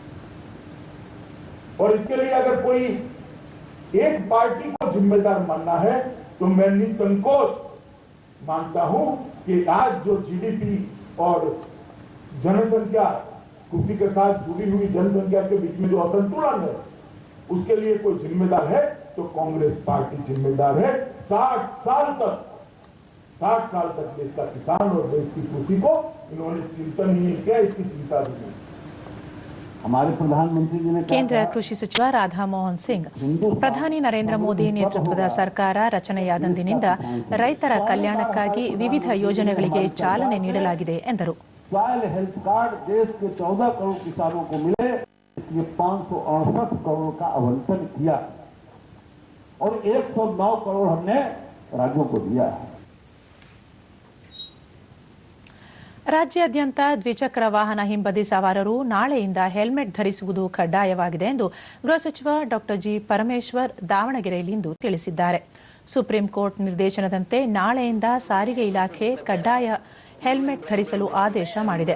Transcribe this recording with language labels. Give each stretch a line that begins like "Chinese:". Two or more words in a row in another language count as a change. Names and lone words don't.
Hindi: और इसके लिए अगर कोई एक पार्टी को जिम्मेदार मानना है तो मैं निसंकोच मानता हूं कि आज जो जीडीपी और जनसंख्या कृषि के साथ जुड़ी हुई जनसंख्या के बीच में जो असंतुलन है उसके लिए कोई जिम्मेदार है तो कांग्रेस पार्टी जिम्मेदार है। 60 साल तक देश का किसान और देश की कृषि को इन्होंने चिंतन ही नहीं किया, इसकी चिंता भी नहीं। हमारे प्रधानमंत्री जी ने
Kannada: ಕೇಂದ್ರ ಕೃಷಿ ಸಚಿವ ರಾಧಾ ಮೋಹನ್ ಸಿಂಗ್ ಪ್ರಧಾನಿ ನರೇಂದ್ರ ಮೋದಿ ನೇತೃತ್ವದ ಸರ್ಕಾರ ರಚನೆಯಾದಂದಿನಿಂದ ರೈತರ ಕಲ್ಯಾಣಕ್ಕಾಗಿ ವಿವಿಧ ಯೋಜನೆಗಳಿಗೆ ಚಾಲನೆ ನೀಡಲಾಗಿದೆ ಎಂದರು.
Hindi: सॉइल हेल्थ कार्ड देश के 14 करोड़ किसानों को मिले, इसलिए 568 करोड़ का आवंटन किया और 109 करोड़ हमने राज्यों को दिया है।
Kannada: ರಾಜ್ಯಾದ್ಯಂತ ದ್ವಿಚಕ್ರ ವಾಹನ ಹಿಂಬದಿ ಸವಾರರು ನಾಳೆಯಿಂದ ಹೆಲ್ಮೆಟ್ ಧರಿಸುವುದು ಕಡ್ಡಾಯವಾಗಿದೆ ಎಂದು ಗೃಹ ಸಚಿವ ಡಾ ಜಿ ಪರಮೇಶ್ವರ್ ದಾವಣಗೆರೆಯಲ್ಲಿಂದು ತಿಳಿಸಿದ್ದಾರೆ. ಸುಪ್ರೀಂ ಕೋರ್ಟ್ ನಿರ್ದೇಶನದಂತೆ ನಾಳೆಯಿಂದ ಸಾರಿಗೆ ಇಲಾಖೆ ಕಡ್ಡಾಯ ಹೆಲ್ಮೆಟ್ ಧರಿಸಲು ಆದೇಶ ಮಾಡಿದೆ.